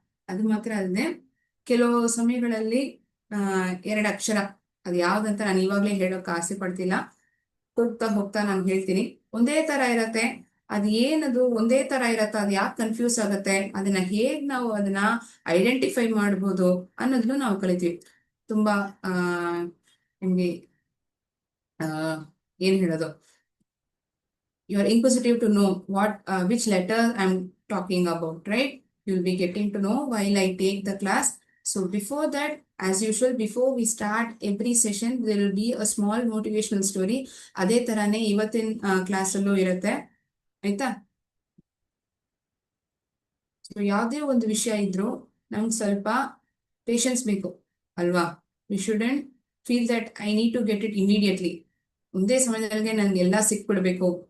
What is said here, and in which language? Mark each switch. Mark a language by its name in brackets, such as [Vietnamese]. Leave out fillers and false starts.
[Kannada] ಅದು ಮಾತ್ರ ಅಲ್ಲದೆ ಕೆಲವು ಸಮಯಗಳಲ್ಲಿ 2 ಅಕ್ಷರ, ಅದು ಯಾವ್ದಂತ ನಾನು ಇವಾಗ್ಲೇ ಹೇಳೋಕೆ ಆಸೆ ಪಡ್ತಿಲ್ಲ. ಹೋಗ್ತಾ ಹೋಗ್ತಾ ನಾನು ಹೇಳ್ತೀನಿ. ಒಂದೇ ತರ ಇರತ್ತೆ. ಅದ್ ಏನದು ಒಂದೇ ತರ ಇರತ್ತ, ಅದ್ ಯಾಕೆ ಕನ್ಫ್ಯೂಸ್ ಆಗತ್ತೆ, ಅದನ್ನ ಹೇಗ್ ನಾವು ಅದನ್ನ ಐಡೆಂಟಿಫೈ ಮಾಡ್ಬೋದು ಅನ್ನೋದನ್ನು ನಾವು ಕಲಿತೀವಿ. ತುಂಬಾ ಆ ನಿಮ್ಗೆ ಆ ಏನ್ ಹೇಳೋದು, [English] you are inquisitive to know what which letter I'm talking about, right? You'll be getting to know while I take the class. So before that, as usual, before we start every session, there will be a small motivational story. [Kannada] ಅದೇ ತರಾನೇ ಇವತ್ತಿನ class ಅಲ್ಲೂ ಇರುತ್ತೆ, ಆಯ್ತಾ? So ಯಾವುದೇ ಒಂದು ವಿಷಯ ಇದ್ರೂ ನಮ್ಗೆ ಸ್ವಲ್ಪ ಪೇಷನ್ಸ್ ಬೇಕು ಅಲ್ವಾ? [English] We shouldn't feel that I need to get it immediately. [Kannada] ಒಂದೇ ಸಮಯದಲ್ಲಿ ನನ್ಗೆ ಎಲ್ಲ ಸಿಕ್ಬಿಡ್ಬೇಕು.